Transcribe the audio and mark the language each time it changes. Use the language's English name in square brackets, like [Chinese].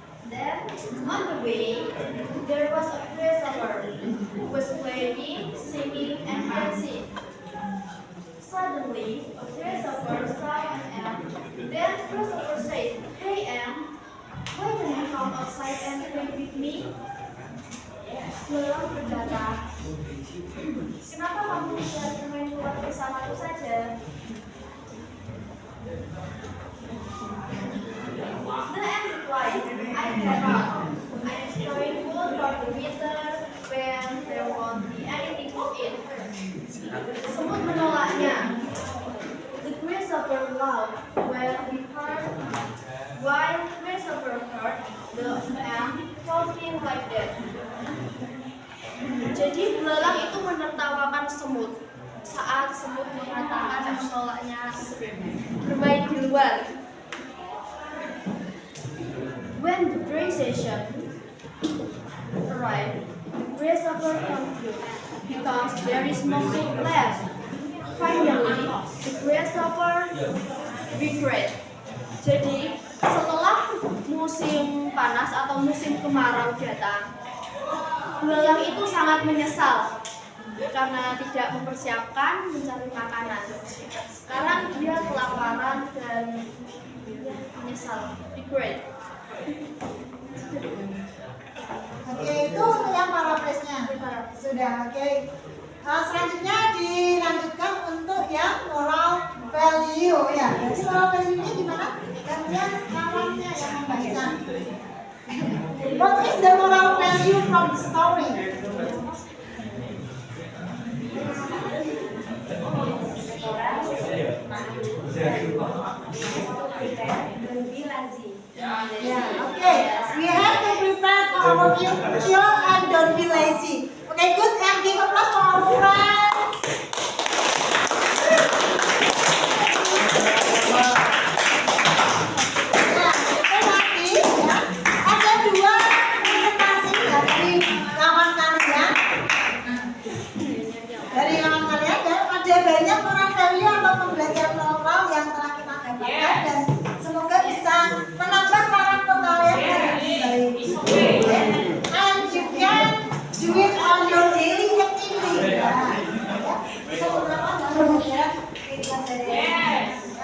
[English] Then, on the way, there was a grasshopper who was playing, singing, and dancing. Suddenly, a grasshopper saw an ant. Then, grasshopper said, "Hey ant, why don't you come outside and play with me?" [Indonesian] Belalang berkata, "Kenapa kamu tidak bermain luar bersamaku saja?" [English] The ant replied, "I cannot. I am storing food for the winter when there won't be anything to eat." [Indonesian] Semut menolaknya. [English] The grasshopper laughed while grasshopper heard the ant talking like that. [Indonesian] Jadi belalang itu menertawakan semut saat semut mengatakan menolaknya bermain di luar. [English] When the gray session arrived, the grasshopper confused because there is no food left. Finally, the grasshopper regret. [Indonesian] Jadi, setelah musim panas atau musim kemarau datang, belalang itu sangat menyesal karena tidak mempersiapkan mencari makanan. Sekarang dia kelaparan dan menyesal, regret. Oke, itu yang paraphrase-nya. Sudah, oke. Selanjutnya dilanjutkan untuk yang moral value ya. Jadi moral value-nya gimana? Gantian kawannya yang membaca. [English] What is the moral value from the story? Don't be lazy. Yeah, okay. We have to prepare for our future and don't be lazy. Okay, good. And give applause for our friends. [Indonesian] Ya, itu nanti ya. Ada dua presentasi ya dari kawan kalian. Dari kawan kalian ya, ada banyak moral value atau pembelajaran moral yang telah kita dapatkan dan semoga bisa menambah karakter kalian dengan baik. [English] And you can do it on your daily activity. [Indonesian] Ya. Bisa beberapa pembelajaran kita dari ini tadi pembelajaran kita.